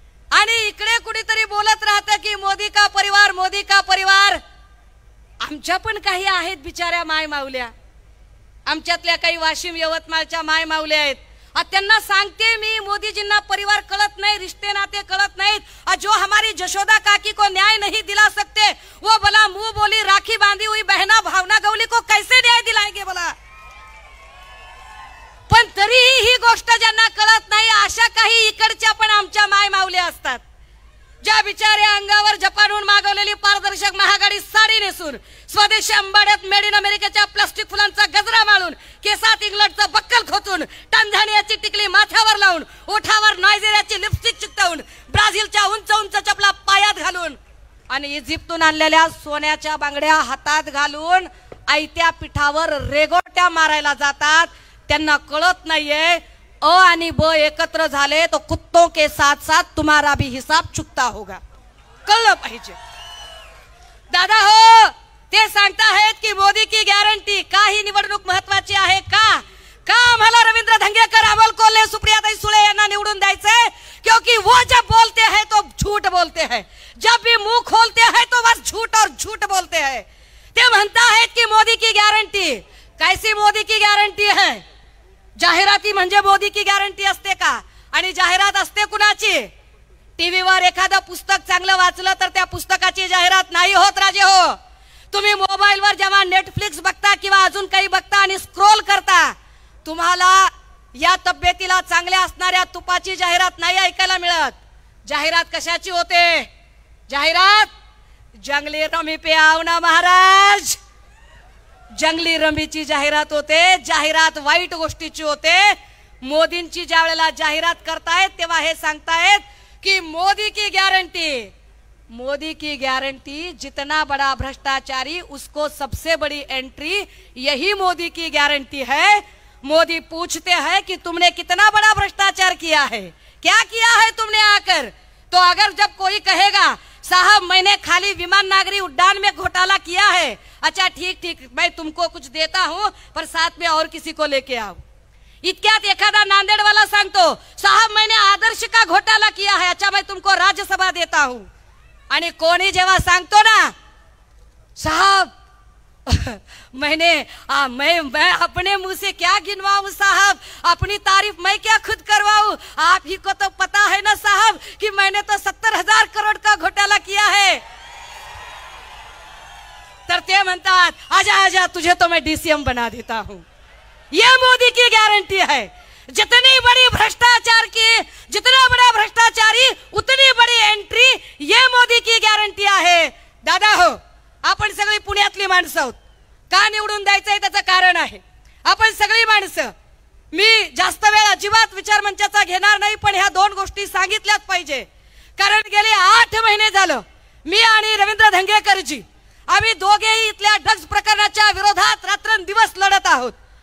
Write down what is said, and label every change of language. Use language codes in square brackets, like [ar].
[mr] आणि इकडे कुठेतरी बोलत राहतं की [hi] मोदी का परिवार, मोदी का परिवार. [mr] आमच्या पण काही आहेत बिचाऱ्या माय माऊल्या, आमच्यातल्या काही वाशिम यवतमाळच्या माय माऊल्या आहेत. त्यांना सांगते मी, मोदीजींना परिवार कळत नाही, रिश्ते नाते कळत नाहीत. [hi] जो हमारी जशोदा काकी को न्याय नहीं दिला सकते, वो भला मुंह बोली राखी बांधी हुई बहना भावना गवली को कैसे न्याय दिलाएंगे भला. [mr] पण तरीही ही गोष्ट ज्यांना कळत नाही, अशा काही इकडच्या पण आमच्या माय माऊल्या असतात, ज्या बिचाऱ्या अंगावर जपानहून मागवलेली पारदर्शक महागाडी साडी नेसून, स्वदेशी अंबाड्यात मेड इन अमेरिकेच्या प्लास्टिक फुलांचा गजरा माळून, केसात इंग्लंडचं बक्कल खोचून, टांझानियाची टिकली माथ्यावर लावून, ओठावर नायजेरियाची लिपस्टिक चिकटवून, ब्राझीलच्या उंच उंच चपला पायात घालून आणि इजिप्तून आणलेल्या सोन्याच्या बांगड्या हातात घालून आयत्या पिठावर रेगोट्या मारायला जातात. त्यांना कळत नाहीये अ आणि ब एकत्र झाले [hi] तो कुत्तों के साथ साथ तुम्हारा भी हिसाब चुकता होगा. [mr] कळलं पाहिजे. दादा हो, ते सांगताहेत की [hi] मोदी की गॅरंटी. [mr] का ही निवडणूक महत्वाची आहे का? का आम्हाला रवींद्र धंगेकर, अमोल कोल्हे, सुप्रियाताई सुळे यांना निवडून द्यायचंय? [hi] क्योंकि वो जब बोलते हैं तो झूठ बोलते हैं, जब भी मुंह खोलते हैं तो बस झूठ और झूठ बोलते हैं. [mr] ते म्हणता आहेत की मोदी की गॅरंटी. [hi] कैसी मोदी की गॅरंटी है? [mr] जाहिराती म्हणजे [hi] मोदी की गॅरंटी [mr] असते का? आणि जाहिरात असते कुणाची? टीव्हीवर एखादं पुस्तक चांगलं वाचलं तर त्या पुस्तकाची जाहिरात नाही होत राजे हो. तुम्ही मोबाईलवर जेव्हा नेटफ्लिक्स बघता किंवा अजून काही बघता आणि स्क्रोल करता, तुम्हाला या तब्येतीला चांगल्या असणाऱ्या तुपाची जाहिरात नाही ऐकायला मिळत. जाहिरात कशाची होते? जाहिरात [hi] जंगली रमी पे आओ ना महाराज, [mr] जंगली रमीची जाहिरात होते. जाहिरात वाईट गोष्टीची होते. मोदींची ज्या वेळेला जाहिरात करतायत तेव्हा हे सांगतायत की [hi] मोदी की गॅरंटी. मोदी की गॅरंटी, जितना बड़ा भ्रष्टाचारी उसको सबसे बड़ी एंट्री, यही मोदी की गॅरंटी है. मोदी पूछते हैं कि तुमने कितना बड़ा भ्रष्टाचार किया है, क्या किया है तुमने आकर. तो अगर जब कोई कहेगा साहब मैंने खाली विमान नागरी उड्डाण में घोटाला किया है, अच्छा ठीक ठीक मैं तुमको कुछ देता हूं पर साथ में और किसी को लेके आओ. [mr] इतक्यात एखादा नांदेड वाला सांगतो [hi] साहब मैंने आदर्श का घोटाला किया है, अच्छा मैं तुमको राज्यसभा देता हूं. [mr] आणि कोणी जेव्हा सांगतो ना [hi] साहब मैं अपने मुंह से क्या गिनवाऊं साहब, अपनी तारीफ मैं क्या खुद करवाऊं, आप ही को तो पता है ना साहब कि मैंने तो 70,000 करोड़ का घोटाला किया है. [mr] तर ते म्हणतात [hi] आजा आजा तुझे तो मैं डीसीएम बना देता हूं. ये मोदी की गारंटी है. जितनी बड़ी भ्रष्टाचार की, जितना बड़ा भ्रष्टाचारी उतनी बड़ी एंट्री, ये मोदी की गॅरंटी [mr] आहे. दादा हो, आपण सगळी पुण्यातली माणसं आहोत. का निवडून द्यायचंय त्याचं कारण आहे. आपण सगळी माणसं, मी जास्त वेळ अजिबात विचार मंचाचा घेणार नाही, पण ह्या दोन गोष्टी सांगितल्याच पाहिजे. कारण गेले 8 महिने झालं मी आणि रवींद्र धंगेकरजी आम्ही दोघेही इथल्या ड्रग्ज प्रकरणाच्या विरोधात रात्रंदिवस लढत आहोत.